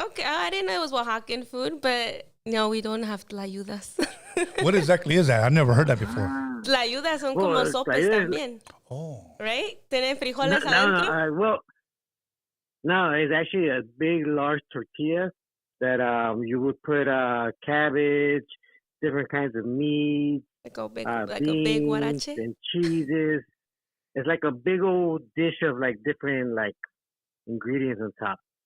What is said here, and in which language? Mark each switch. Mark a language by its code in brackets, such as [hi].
[en] Okay, I didn't know it was Oaxacan food, but no, we don't have tlayudas. What exactly is that? I've never heard that before. [es] Tlayudas son como sopes también. [en] Oh. Right? [es] ¿Tienen frijoles adentro? [en] No, it's actually a big, large tortilla that you would put cabbage, different kinds of meat, Like a big beans guarache? and cheeses. It's like a big old dish of like different like ingredients on top.